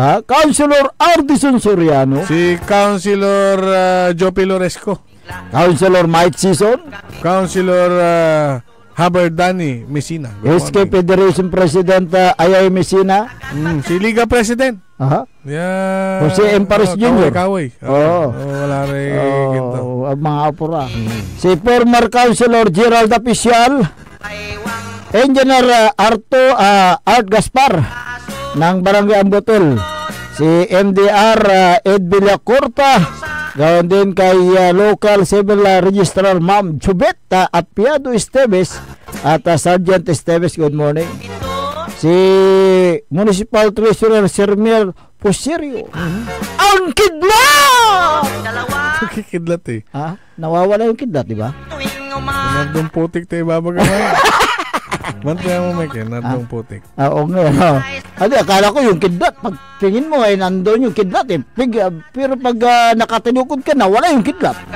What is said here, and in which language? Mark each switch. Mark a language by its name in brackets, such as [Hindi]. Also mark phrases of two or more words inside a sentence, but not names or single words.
[Filipino] Councilor Ardison Soriano. Si Councilor Jopi Loresco. Councilor Mike Sison. Councilor Haberdani Messina. SK Federation President Ayay Messina. Si Liga President. Jose M. Paris Jr. Kaway. Wala rin ginto. Mga apura. Si former Councilor Gerald Apicial. Engineer Art Gaspar ng Barangay Ambotol. Si MDR Ed Villacorta. Gawin din kay local civil registrar Ma'am Chubet Apiado Esteves at Sergeant Esteves, [English] good morning. [Filipino] Si Municipal Treasurer Sermiel Posirio. Ang kidlat! Kidlat Nawawala yung kidlat, di ba? Nandong putik tayo babagawa. Mantaya mo, Mike, nandong putik. Oo nga. Akala ko yung kidlat, pag tingin mo ay nandun yung kidlat pero pag nakatinukod ka na, wala yung kidlat.